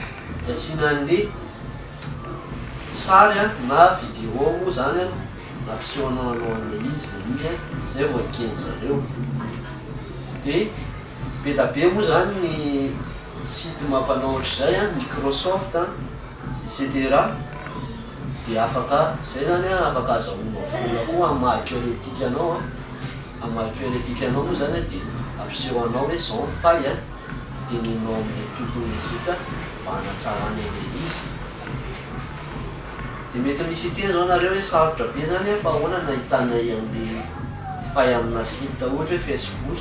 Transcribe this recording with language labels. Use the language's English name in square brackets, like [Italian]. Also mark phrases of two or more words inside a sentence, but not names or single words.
[Malagasy] Dia asiana an'le sary a na vidéo moa zany a nampisehoanao anao an'le izy le izy a zay vao ekeny zareo. Dia be da be moa zany ny site mampanao ohatr'izay a Microsoft etc. dia afaka zay zany afaka azahoanao vola koa amin'ny maha teoretika anao amin'ny maha teoretika anao moa zany dia ampiseho anao hoe zao ny fay teninao amin'ny tontolo izika mba hanatsarany an'ilay izy. Dia mety misy ity zao nareo hoe sarotra be zany fa ahoana nahitana an'ilay fay amina site ohatra hoe Facebook.